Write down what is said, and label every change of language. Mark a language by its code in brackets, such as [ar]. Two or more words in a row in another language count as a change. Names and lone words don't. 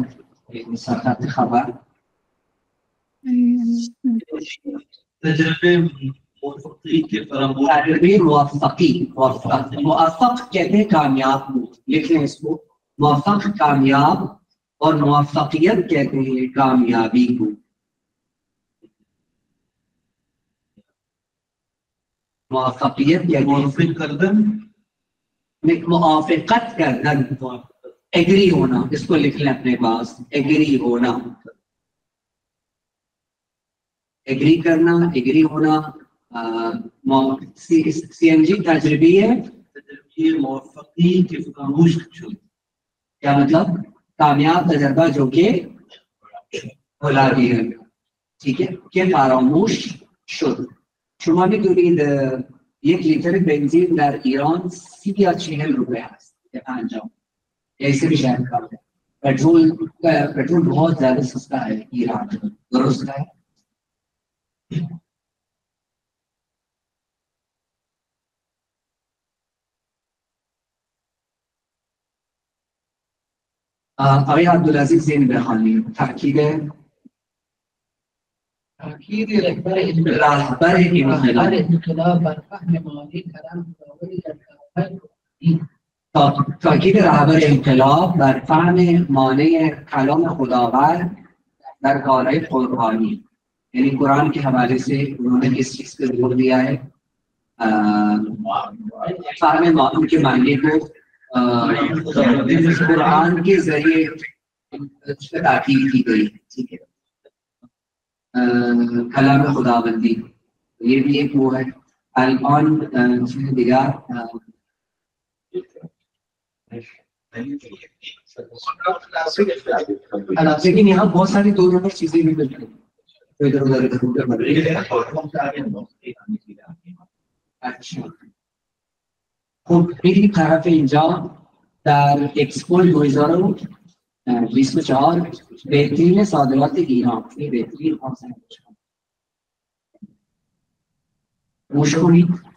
[fa] مساقات خبر تجربه موفقی کے فراموش تجربه موفقی. [ur] موفق کہتے ہیں کامیاب. لکھیں اس کو. موفق کامیاب اور موفقیت کہتے ہیں کامیابی کو. موفقیت کہتے ہیں [fa] موافق کردن، موافقت کردن، [ur] ایگری ہونا. اس کو لکھ لیں اپنے پاس. ایگری ہونا، ایگری کرنا، ایگری ہونا. سی این جی تجربی ہے. [fa] تجربه موفقی کے فراموش شد. [ur] کیا مطلب؟ کامیاب تجربہ جو کہ بھلا دیا گیا. ٹھیک ہے کہ [fa] فراموش شد. شما میدونید یک لیتر بنزین در ایران 30 یا 40 روپے هست یا 50. [ur] ایسے بھی شاید کم ہے. پیٹرول بہت زیادہ سستا ہے ایران. درست ہے. [fa] آقای عبدالعزیز زین بخوانیم. تاکید رهبر انقلاب بر فهم معانی کلام خداوند در کلام. تاکید رهبر انقلاب بر فهم معنی کلام خداوند در کارهای قرآنی. [ur] یعنی قرآن کے حوالے سے انہوں نے کس چیز پہ زور دیا ہے؟ [fa] فهم معانی [ur] کے معنی کو قرآن کے ذریعے اس پہ تاکید کی گئی. ٹھیک ہے. کلام خداوندی یہ بھی ایک وہ ہے. [fa] الان دیگر [ur] لیکن یہاں بہت ساری دو نمبر چیزیں بھی ملتی ہیں. [fa] اچھا خب میریم طرف اینجا در اکسپو 2024 بهترین صادرات ایران. بهترین گوش کنید.